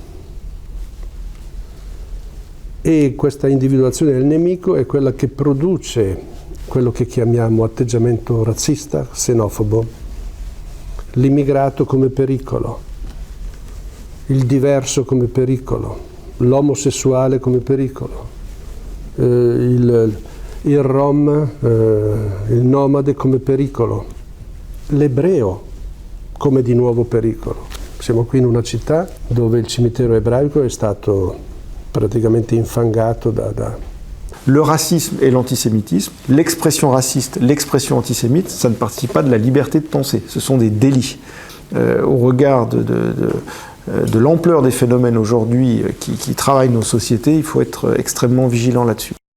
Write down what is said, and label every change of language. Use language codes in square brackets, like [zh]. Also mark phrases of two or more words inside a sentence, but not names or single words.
[it] E questa individuazione del nemico è quella che produce quello che chiamiamo atteggiamento razzista, xenofobo, l'immigrato come pericolo, il diverso come pericolo, l'omosessuale come pericolo, il rom, il nomade come pericolo, l'ebreo come di nuovo pericolo. Siamo qui in una città dove il cimitero ebraico è stato praticamente infangato da... [fr] Le racisme et l'antisémitisme, l'expression raciste, l'expression antisémite, ça ne participe pas de la liberté de penser, ce sont des délits. Au regard de l'ampleur des phénomènes aujourd'hui qui travaillent nos sociétés, il faut être extrêmement vigilant là-dessus.